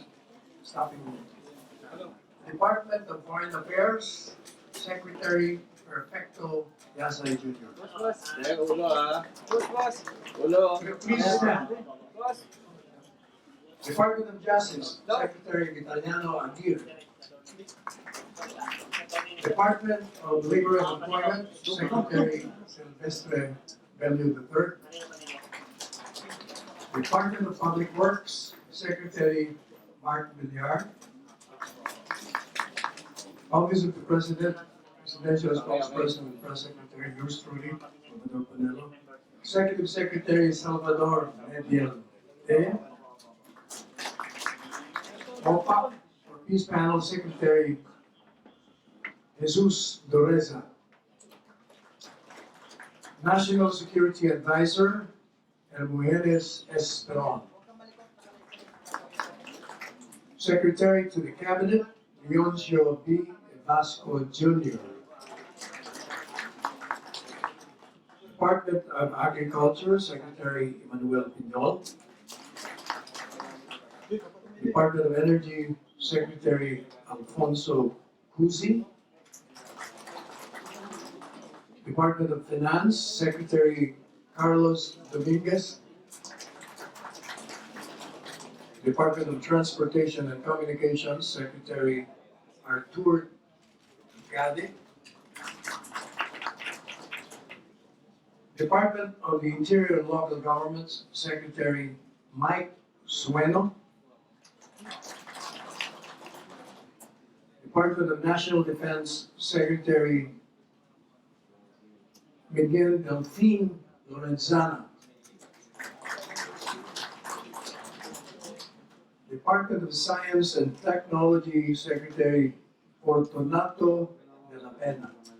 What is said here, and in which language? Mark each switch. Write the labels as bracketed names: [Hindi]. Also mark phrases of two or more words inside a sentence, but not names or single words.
[English] Staffing Department of Foreign Affairs, Secretary Perfecto Yasay Jr. Ulo ah. Ulo. Please stand. Department of Justice, Secretary Italiano Aguirre. Department of Labor and Employment, Secretary Silvestre Bellew III. Department of Public Works, Secretary Mark Villar. Office of the President, Presidential Spokesperson and Press Secretary, yours truly, Salvador Panelo. Executive Secretary Salvador Mediel. OPAC, or Peace Panel Secretary Jesus Doreza. National Security Advisor, El Mujeres Esperon. Secretary to the Cabinet, Leoncio B. Vasco Jr. Department of Agriculture, Secretary Emmanuel Piñol. Department of Energy, Secretary Alfonso Cusi. Department of Finance, Secretary Carlos Dominguez. Department of Transportation and Communications, Secretary Artur Gade. Department of the Interior and Local Governments, Secretary Mike Sueno. Department of National Defense, Secretary Miguel Delfin Lorenzana. Department of Science and Technology, Secretary Fortunato de la Pena.